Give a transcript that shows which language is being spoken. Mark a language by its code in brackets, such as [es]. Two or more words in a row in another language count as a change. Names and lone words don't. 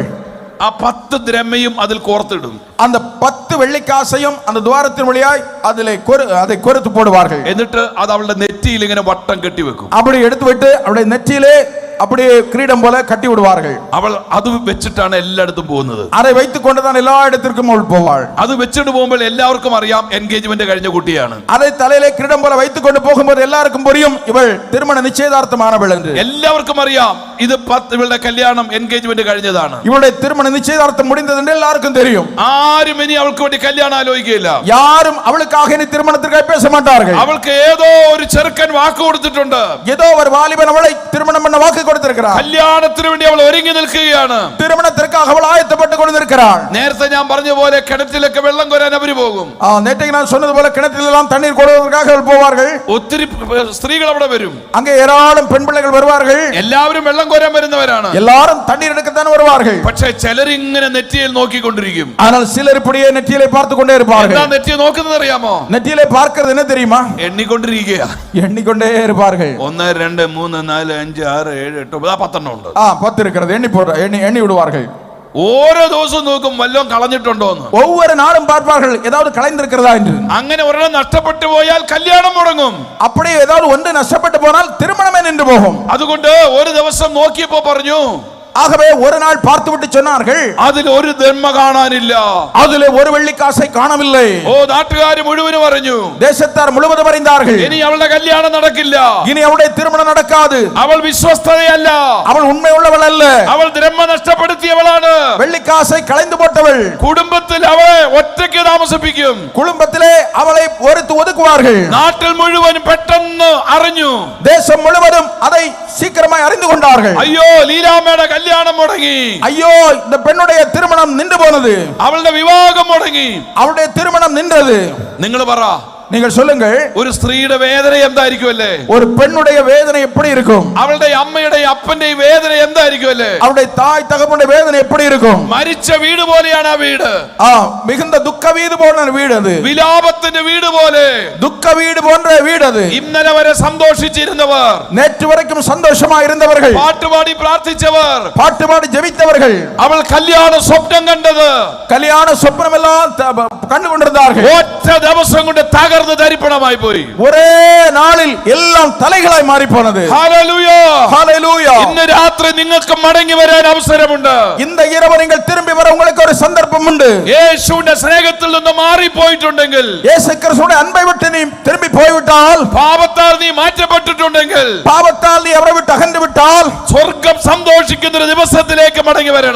[ml] ആ 10 ദ്രഹ്മയും അതിൽ കോർത്തിടും. [ta] அந்த 10 வெள்ளிக்காசையும் அந்த துவாரத்தின் வழியாய் அதை கொறுத்து போடுவார்கள். [ml] എന്നിട്ട് അത് അവളുടെ നെറ്റിയിൽ ഇങ്ങനെ വട്ടം കെട്ടി വെക്കും. [ta] அப்படி எடுத்து விட்டு அவருடைய நெற்றியிலே அப்படியே கிரீடம் போல கட்டி விடுவார்கள். [ml] അവൾ അത് വെച്ചിട്ടാണ് എല്ലായിടത്തും പോകുന്നത്. [ta] அதை வைத்துக் கொண்டுதான் எல்லா இடத்திற்கும் அவள் போவாள். [ml] അത് വെച്ചിട്ട് പോകുമ്പോൾ എല്ലാവർക്കും അറിയാം എൻഗേജ്മെന്റ് കഴിഞ്ഞ കുട്ടിയാണ്. [ta] அதை தலையிலே கிரீடம் போல வைத்துக் கொண்டு போகும்போது எல்லாருக்கும் புரியும் இவள் திருமண நிச்சயதார்த்தமானவள் என்று. [ml] എല്ലാവർക്കും അറിയാം ഇത് ഇവളുടെ കല്യാണം എൻഗേജ്മെന്റ് കഴിഞ്ഞതാണ്. [ta] இவளுடைய திருமண நிச்சயதார்த்தம் முடிந்தது என்று எல்லாருக்கும் தெரியும். [ml] ആരും ഇനി അവൾക്ക് വേണ്ടി കല്യാണം ആലോചിക്കില്ല. [ta] யாரும் அவளுக்காக இனி திருமணத்திற்காக பேச மாட்டார்கள். [ml] അവൾക്ക് ഏതോ ഒരു ചെറുക്കൻ വാക്ക് കൊടുത്തിട്ടുണ്ട്. [ta] ஏதோ ஒரு வாலிபன் அவளை திருமணம் பண்ண வாக்கு കൊടുത്തിരിக்கிறார். [ml] കല്യാണത്തിന് വേണ്ടി അവൾ ഒരുങ്ങി നിൽക്കുകയാണ്. [ta] திருமணத்திற்காக அவள் ஆயத்தப்பட்டு கொண்டிருக்கிறாள். [ml] നേരത്തെ ഞാൻ പറഞ്ഞ പോലെ കിണറ്റിലൊക്കെ വെള്ളം കോരാൻ അവർ പോകും. [ta] நேற்றைக்கு நான் சொன்னது போல கிணற்றிலெல்லாம் தண்ணீர் கொள்வதற்காக அவள் போவார்கள். [ml] ഒത്തിരി സ്ത്രീകൾ അവിടെ വരും. [ta] அங்கே ஏராளம் பெண் பிள்ளைகள் வருவார்கள். [ml] എല്ലാവരും വെള്ളം കോരാൻ വരുന്നവരാണ്. [ta] எல்லாரும் தண்ணீர் எடுக்கத்தான் வருவார்கள். [ml] പക്ഷേ ചിലർ ഇങ്ങനെ നെറ്റിയിൽ നോക്കിക്കൊണ്ടിരിക്കും. [ta] ஆனால் சிலர் இப்படியே நெற்றியிலே பார்த்து கொண்டே இருப்பார்கள். [ml] എന്താ നെറ്റിയെ നോക്കുന്നത് അറിയാമോ? [ta] நெற்றியிலே பார்க்கிறது என்ன தெரியுமா? [ml] എണ്ണിക്കൊണ്ടിരിക്കുക. [ta] எண்ணிக்கொண்டே இருப்பார்கள். [ml] 1 2 3 4 5 6 7 8 9 10 ഉണ്ട്. [ta] 10 இருக்கிறது. எண்ணி விடுவார்கள். [ml] ഓരോ ദിവസവും നോക്കും വല്ലതും കളഞ്ഞിട്ടുണ്ടോ എന്ന്. [ta] ஒவ்வொரு நாளும் பார்ப்பார்கள் ஏதாவது கலைந்திருக்கிறதா என்று. [ml] അങ്ങനെ ഒരെണ്ണം നഷ്ടപ്പെട്ടു പോയാൽ കല്യാണം മുടങ്ങും. [ta] அப்படியே ஏதாவது ஒன்று நஷ்டப்பட்டு போனால் திருமணமே நின்று போகும். [ml] അതുകൊണ്ട് ഒരു ദിവസം നോക്കിയപ്പോൾ പറഞ്ഞു, [ta] ஆகவே ஒரு நாள் பார்த்துவிட்டு சொன்னார்கள், அதில் ஒரு ധർമ്മ കാണാനില്ല. அதிலே ஒரு வெள்ளிக்காசை காணவில்லை. [ml] ഓ നാട്ടുകാർ മുഴുവനും പറഞ്ഞു. [ta] தேசத்தார் முழுவதும் அறிந்தார்கள். [ml] ഇനി അവളുടെ കല്യാണം നടക്കില്ല. [ta] இனி அவளுடைய திருமணம் நடக்காது. [ml] അവൾ വിശ്വസ്തയല്ല. [ta] அவள் உண்மை உள்ளவள் அல்ல. [ml] അവൾ ധർമ്മ നഷ്ടപ്പെടുത്തിയവളാണ്. [ta] வெள்ளிக்காசை களைந்து போட்டவள். [ml] കുടുംബത്തിൽ അവളെ ഒറ്റയ്ക്ക് താമസിപ്പിക്കും. [ta] குடும்பத்திலே அவளை ஒருத்து ஒதுக்குவார்கள். [ml] നാട്ടിൽ മുഴുവൻ പെട്ടെന്ന് അറിഞ്ഞു. [ta] தேசம் முழுவதும் அதை சீக்கிரமாய் அறிந்து கொண்டார்கள். [ml] അയ്യോ ലീലാമ്മയുടെ കല്യാണം മുടങ്ങി. [ta] ஐயோ இந்த பெண்ணுடைய திருமணம் நின்று போனது. [ml] അവളുടെ വിവാഹം മുടങ്ങി. [ta] அவளுடைய திருமணம் நின்றது. [ml] നിങ്ങൾ പറ, [ta] நீங்கள் சொல்லுங்கள், [ml] ഒരു സ്ത്രീയുടെ വേദന എന്തായിരിക്കും അല്ലേ? [ta] ஒரு பெண்ணுடைய வேதனை எப்படி இருக்கும்? [ml] അവളുടെ അമ്മയുടെ അപ്പന്റെ വേദന എന്തായിരിക്കും അല്ലേ? [ta] அவளுடைய தாய் தகப்பனுடைய வேதனை எப்படி இருக்கும்? [ml] മരിച്ച വീട് പോലെയാണ് ആ വീട്. [ta] மிகுந்த துக்க வீடு போன்ற வீடு அது. [ml] വിലാപത്തിന്റെ വീട് പോലെ, [ta] துக்க வீடு போன்ற வீடு அது. [ml] ഇന്നലെ വരെ സന്തോഷിച്ചിരുന്നവർ, [ta] நேற்று வரைக்கும் சந்தோஷமா இருந்தவர்கள், [ml] പാട്ടുപാടി പ്രാർത്ഥിച്ചവർ, [ta] பாட்டு பாடி ஜெபித்தவர்கள், [ml] അവൾ കല്യാണ സ്വപ്നം കണ്ടത്, [ta] கல்யாண சொப்பனம் எல்லாம் கண்டு கொண்டிருந்தார்கள். [ml] ഒറ്റ ദിവസം കൊണ്ട് തകർന്ന് തരിപ്പണമായി പോയി. [ta] ஒரே நாளில் எல்லாம் தலைகளாய் மாறி போனது. [ml] ഹല്ലേലൂയ, [ta] ஹalleluya. [ml] ഇന്ന് രാത്രി നിങ്ങൾക്ക് മടങ്ങി വരാൻ അവസരമുണ്ട്. [ta] இந்த இரவு நீங்கள் திரும்பி வர உங்களுக்கு ஒரு சந்தர்ப்பம் உண்டு. [ml] യേശുവിന്റെ സ്നേഹത്തിൽ നിന്ന് മാറിപ്പോയിട്ടുണ്ടെങ്കിൽ, [ta] இயேசு கிறிஸ்துவின் அன்பை விட்டு நீ திரும்பி போய்விட்டால், [ml] പാപത്താൽ നീ മാറ്റപ്പെട്ടിട്ടുണ്ടെങ്കിൽ, [ta] பாவத்தால் நீ அவரை விட்டு அகன்று விட்டால், [ml] സ്വർഗ്ഗം സന്തോഷിക്കുന്ന ഒരു ദിവസത്തിലേക്ക് മടങ്ങി വരണം.